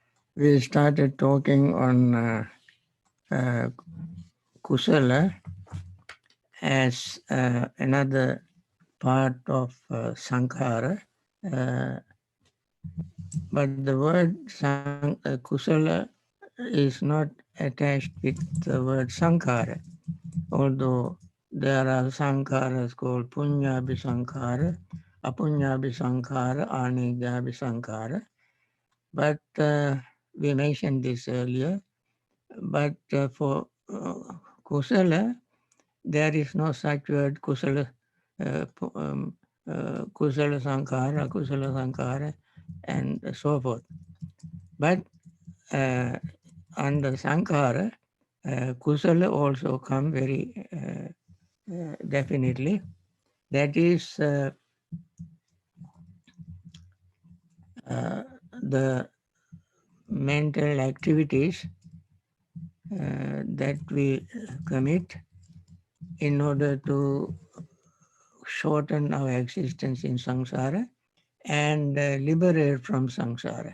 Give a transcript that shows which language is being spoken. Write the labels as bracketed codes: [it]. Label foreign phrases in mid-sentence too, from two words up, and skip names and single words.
[en] we started talking on uh, kusala as another part of sankhara. Uh, but the word kusala is not attached with the word sankhara, although there are sankharas called [pi] punyabhi sankhara, apunyabhi sankhara, anidabhi sankhara. [en] But we mentioned this earlier. But for kusala, there is no such word [pi] kusala, kusala sankhara, [en] and so forth. But under sankhara, kusala also come very definitely. That is the mental activities that we commit in order to shorten our existence in samsara and liberate from samsara.